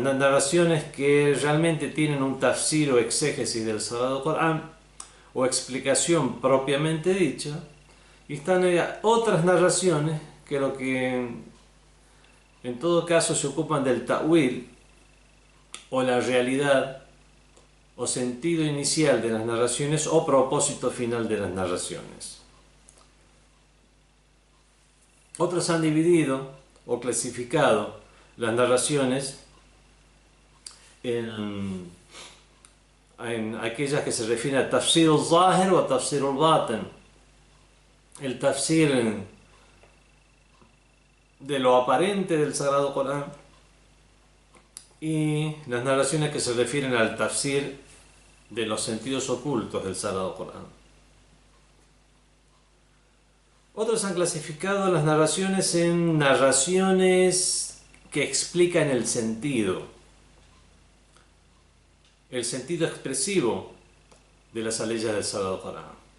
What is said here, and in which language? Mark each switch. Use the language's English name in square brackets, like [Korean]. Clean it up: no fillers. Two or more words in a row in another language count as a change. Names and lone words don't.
[Spanish] narraciones que realmente tienen un tafsir o exégesis del Sagrado Corán o explicación propiamente dicha, y están otras narraciones que en todo caso se ocupan del ta'wil o la realidad o sentido inicial de las narraciones o propósito final de las narraciones. Otros han dividido o clasificado las narraciones en aquellas que se refieren a [Arabic] تفسير الظاهر [Spanish] o a [Arabic] تفسير الباطن. [Spanish] El tafsir de lo aparente del Sagrado Corán y las narraciones que se refieren al tafsir de los sentidos ocultos del Sagrado Corán. Otros han clasificado las narraciones en narraciones que explican el sentido expresivo de las aleyas del Sagrado Corán.